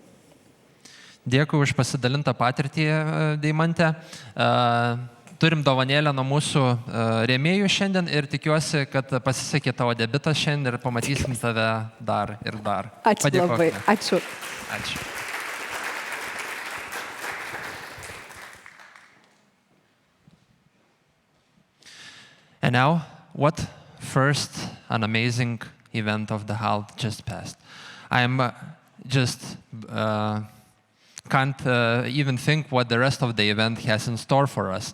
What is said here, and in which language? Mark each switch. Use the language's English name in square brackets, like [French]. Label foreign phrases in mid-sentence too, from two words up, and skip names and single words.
[Lithuanian] Dėkui už pasidalintą patirtį, Deimante. Turim dovanėlę nuo mūsų rėmėjų šiandien ir tikiuosi, kad pasisekė tavo debiutas šiandien ir pamatysim tave dar ir dar. Ačiū labai. Ačiū. Ačiū. [English] And now, what first an amazing event of the HAL just passed. I'm just can't even think what the rest of the event has in store for us.